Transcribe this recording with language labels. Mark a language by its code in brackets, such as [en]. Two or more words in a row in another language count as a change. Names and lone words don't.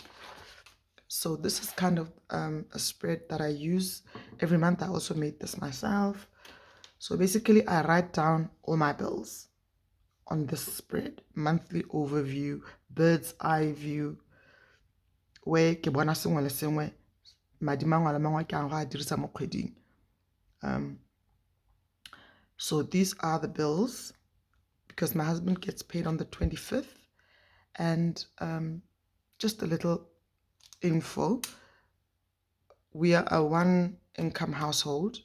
[en] So this is kind of a spread that I use every month. I also made this myself. So basically I write down all my bills on this spread. Monthly overview, bird's eye view, where [tn] ke bona sengwe le sengwe madi mangwe le mangwe ke a go a dirisa mo kgweding. [en] So these are the bills, because my husband gets paid on the 25th. And just a little info. We are a one-income household.